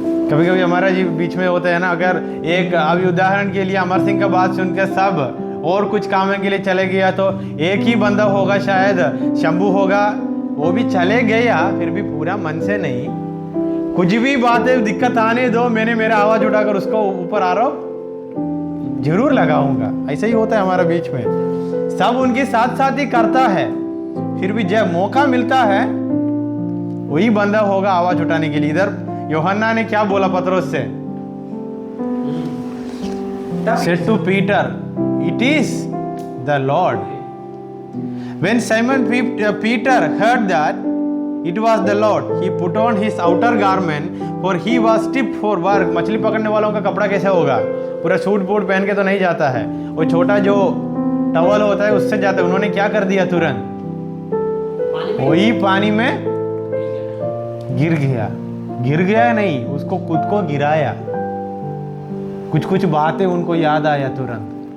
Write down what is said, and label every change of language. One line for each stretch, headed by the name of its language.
Hindi: कभी कभी हमारा जी बीच में होता है ना, अगर एक अभी उदाहरण के लिए अमर सिंह का बात सुनकर सब और कुछ काम के लिए चले गया, तो एक ही बंदा होगा, शायद शंभू होगा, वो भी चले गया, फिर भी पूरा मन से नहीं, कुछ भी बातें दिक्कत आने दो, मैंने मेरा आवाज उठाकर उसको ऊपर आरोप जरूर लगाऊंगा। ऐसा ही होता है हमारा बीच में, सब उनके साथ साथ ही करता है, फिर भी जब मौका मिलता है वही बंदा होगा आवाज उठाने के लिए। इधर यूहन्ना ने क्या बोला पतरोस से?
English: Said to Peter, it is the Lord. When Simon Peter heard that it was the Lord, he put on his outer garment, for he was stripped for work.
Hindi: मछली पकड़ने वालों का कपड़ा कैसा होगा? पूरा सूट बूट पहन के तो नहीं जाता है, वो छोटा जो टवल होता है उससे जाता है। उन्होंने क्या कर दिया? तुरंत वही पानी में गिर गया। गिर गया नहीं, उसको खुद को गिराया। कुछ कुछ बातें उनको याद आया तुरंत।